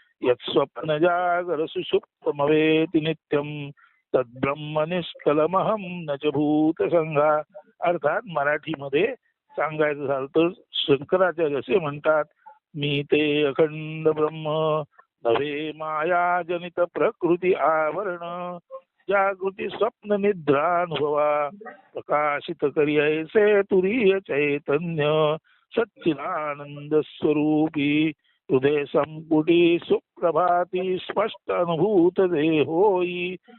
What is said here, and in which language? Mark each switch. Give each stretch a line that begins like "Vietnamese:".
Sanskrit: यत् स्वप्न जागर सुषुप्तमवेति नित्यम तद्ब्रह्म निष्कलमहम न च भूत संघा.
Marathi: अर्थात मराठीमध्ये सांगायचं झालं तर शंकराचार्य असे म्हणतात, मी ते अखंड ब्रह्म नव्हे माया जनित प्रकृती आवरण. जागृती स्वप्न निद्रानुभवा प्रकाशित करी ऐसे तुरीय चैतन्य सच्चिदानंद स्वरूपी हृदय संपुटी सुप्रभाती स्पष्ट अनुभूत देहोई.